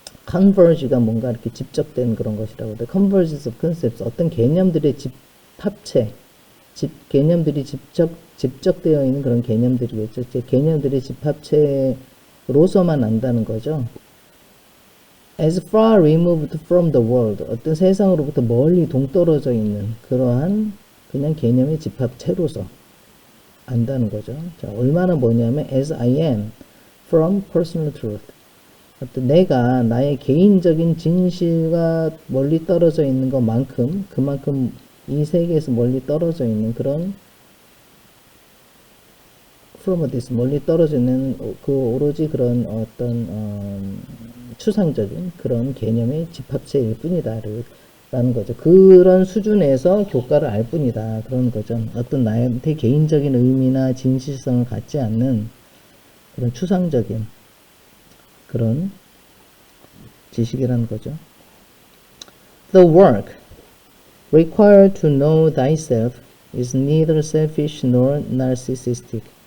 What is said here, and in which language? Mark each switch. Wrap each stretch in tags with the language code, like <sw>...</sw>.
<ko>converge가 뭔가 이렇게 집적된 그런 것이라고 돼.</ko> <en>converges of concepts,</en> <ko>어떤 개념들의 합체, 개념들이 집적되어 있는 그런 개념들이겠죠. 개념들의 집합체로서만 안다는 거죠.</ko> <en>as far removed from the world,</en> <ko>어떤 세상으로부터 멀리 동떨어져 있는 그러한 그냥 개념의 집합체로서 안다는 거죠. 자, 얼마나 뭐냐면</ko> <en>as I am from personal truth.</en> <ko>어떤 내가 나의 개인적인 진실과 멀리 떨어져 있는 것만큼 그만큼 이 세계에서 멀리 떨어져 있는 그런 from this 멀리 떨어져 있는 오로지 그런 어떤 추상적인 그런 개념의 집합체일 뿐이다 라는 거죠. 그런 수준에서 교과를 알 뿐이다 그런 거죠. 어떤 나한테 개인적인 의미나 진실성을 갖지 않는 그런 추상적인 그런 지식이라는 거죠.</ko> <en>The work required to know thyself is neither selfish nor narcissistic.</en>